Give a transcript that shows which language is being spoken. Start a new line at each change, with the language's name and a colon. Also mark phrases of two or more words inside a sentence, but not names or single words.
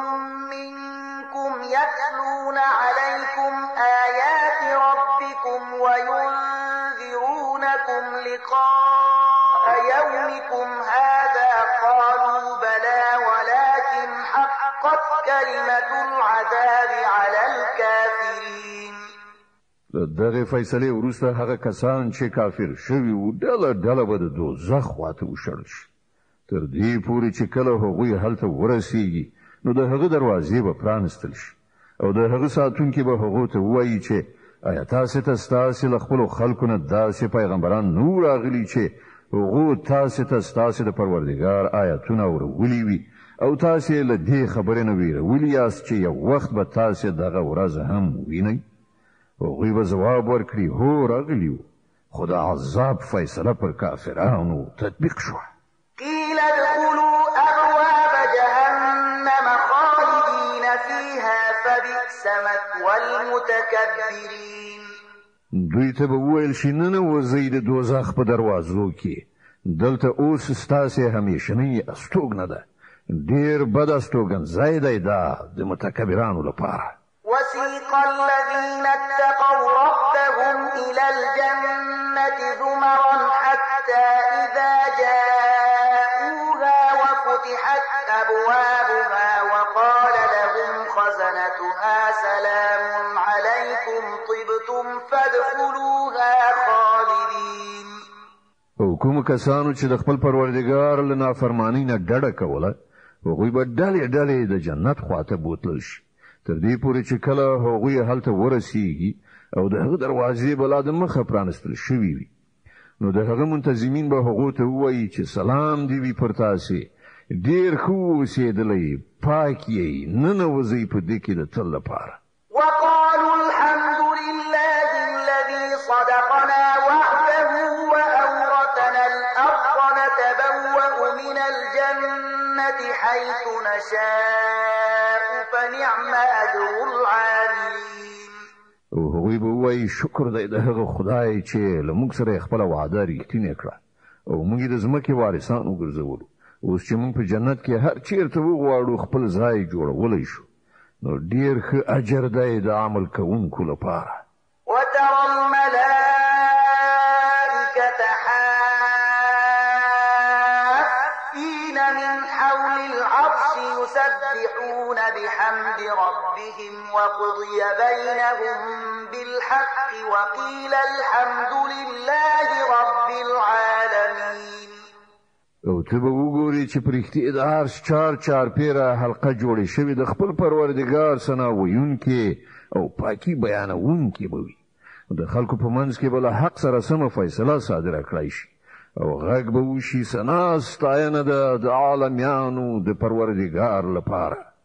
Arabic: منكم يتلون عليكم آيات ربكم وينذرونكم لقاء يومكم هذا قالوا بلى ولكن حقت كلمة العذاب على الكافرين
Pashto: دغه فیصله وروسته هغه کسان چې کافر شوي وو ډله به د دوزخ خواته وشړل شي تر دې پورې چې کله هغوی هلته ورسیږي نو د هغه دروازې به پرانستل شي او د هغه ساتونکي به هغو ته ووایي چې آیا تاسو ته ستاسو له خپلو خلکو نه داسې پیغمبران نو راغلي چې هغو تاسو ته ستاسو د پروردګار آیاتونه ورولي وي او تاسو له دې خبرې نه ویرولي یاست چې یو وخت به تاسو دغه ورځ هم وینئ هغوی به ځواب ورکړي هو راغلي وو خو د عذاب فیصله پر کافرانو تطبیق شوه
Arabic: قيل ادخلوا أبواب جهنم خالدين فيها فبئس مثوى المتكبرين
Pashto: دوی ته به وویل شي ننوځئ د دوزخ په دروازو کې دلته اوس ستاسې همیشنۍ استوګنه ده ډېر بد استوګنځی دی دا د متکبرانو لپاره
Arabic: وسيق الذين اتقوا ربهم إلى الجنة زمرا حتى إذا جاءوها وفتحت أبوابها وقال لهم خزنتها سلام عليكم طبتم فادخلوها خالدين
Pashto: او کوم کسانو چې د خپل پروردګار له نافرمانی نه ډډه کوله هغوی به ډلې د جنت خواته بوتلل شي تر دې پورې چې کله هغوی هلته ورسیږي او د هغه دروازې به لا د مخه پرانستل شوي وي نو د هغه منتظمین به هغو ته ووایي چې سلام دې وي پر تاسې ډېر ښه اوسېدلی پاک یې ننوځئ په دې کې د تل لپاره
Arabic: وقالوا الحمد لله الذي صدقنا وعده وأورثنا الأرض نتبوأ من الجنة حيث نشاء فنعم أجر العاملين
Pashto: او هغوی به ووایي شکر دی د هغه خدای چې له موږ سره خپل وعده رښتینې کړه او موږ د ځمکې وارثان وګرځولو اوس چې موږ په جنت کې هر چیرته وغواړو خپل ځای جوړولی شو نو ډېر ښه اجر دی د عمل کوونکو لپاره
Arabic: وترى الملائكة حافين من حول العرش يسبحون بحمد ربهم وقضي بينهم بالحق وقيل الحمد لله رب العالمين
Pashto: او ته به وګورې چې په رښتیا د عرش چارپیره حلقه جوړې شوې د خپل پروردګار ثنا ویونکې او پاکي بیانوونکې به وي د خلکو په منځ کې به له حق سره سمه فیصله صادره کړی شي او غږ به وشي ثنا ستاینه د عالمیانو د پروردګار لپاره